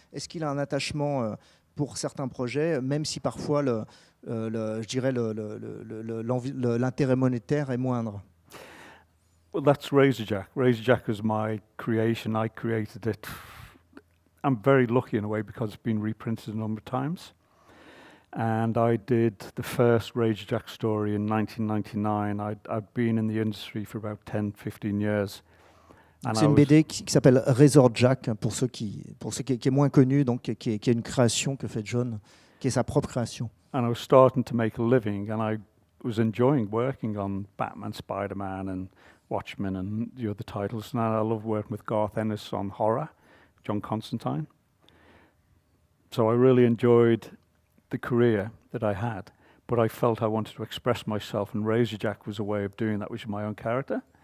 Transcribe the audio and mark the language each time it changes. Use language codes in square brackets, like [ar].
[fr] Est-ce qu'il a un attachement pour certains projets, même si parfois je dirais l'intérêt monétaire est moindre? [en] Well, that's Razorjack. Razorjack is my creation. I created it. I'm very lucky in a way because it's been reprinted a number of times. And I did the first Rage Jack story in 1999. I'd been in the industry for about 10, 15 years. [fr] Donc c'est une BD qui s'appelle Razor Jack, pour ceux qui est moins connu, donc qui est une création que fait John, qui est sa propre création. [en] And I was starting to make a living, and I was enjoying working on Batman, Spider-Man, and Watchmen, and the other titles. And I love working with Garth Ennis on horror, John Constantine. So I really enjoyed the career that I had, but I felt I wanted to express myself, and Razor Jack was a way of doing that, which is my own character.